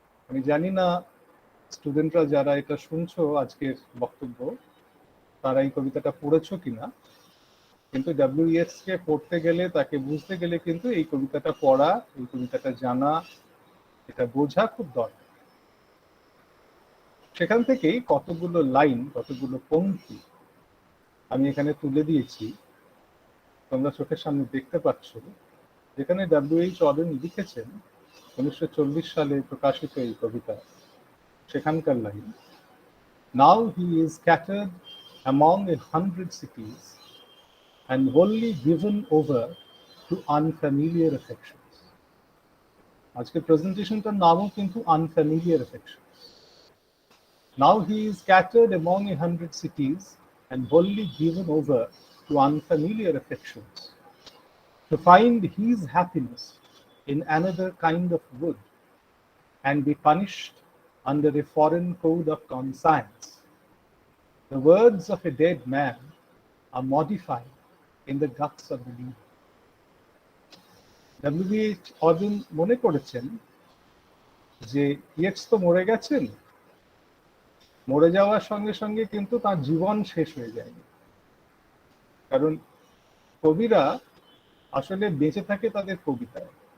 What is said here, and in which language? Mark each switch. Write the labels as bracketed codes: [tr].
[bn] আমি জানি না স্টুডেন্টরা যারা এটা শুনছো আজকের বক্তব্য তারা এই কবিতাটা পড়েছো কিনা, কিন্তু ডব্লিউ ইয়েটস কে পড়তে গেলে, তাকে বুঝতে গেলে কিন্তু এই কবিতাটা পড়া, এই কবিতাটা জানা, এটা বোঝা খুব দরকার। সেখান থেকেই কতগুলো লাইন, কতগুলো পংক্তি আমি এখানে তুলে দিয়েছি, তোমরা চোখের সামনে দেখতে পাচ্ছ, যেখানে ডব্লিউ.এইচ. অডেন লিখেছেন 1940 সালে প্রকাশিত এই কবিতা। সেখানকার line, [en] Now he is scattered among 100 cities and wholly given over to unfamiliar affections. [bn] আজকে প্রেজেন্টেশনটার নামও কিন্তু [en] unfamiliar affections. Now he is scattered among 100 cities and wholly given over to unfamiliar affections, to find his happiness in another kind of wood and be punished under a foreign code of conscience. The words of a dead man are modified in the guts of the living. [bn] ডব্লিউ.এইচ. Auden মনে করেছেন যে Yeats তো মরে গেছেন, মরে যাওয়ার সঙ্গে সঙ্গে কিন্তু তার জীবন শেষ হয়ে যায়নি, কারণ কবিরা আসলে বেঁচে থাকে তাদের কবিতায়।